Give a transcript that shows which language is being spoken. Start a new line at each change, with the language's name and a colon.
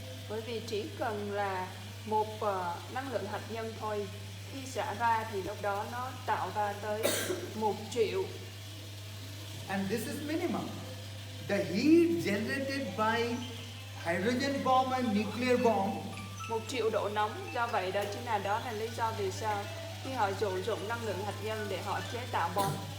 Vietnamese: Bởi vì chỉ cần là một năng lượng hạt nhân thôi, khi xả ra thì lúc đó nó tạo ra tới 1 triệu.
English: And this is minimum. The heat generated by hydrogen bomb and nuclear bomb
Vietnamese: 1 triệu độ nóng. Do vậy đó là lý do vì sao khi họ sử dụng năng lượng hạt nhân để họ chế tạo bom.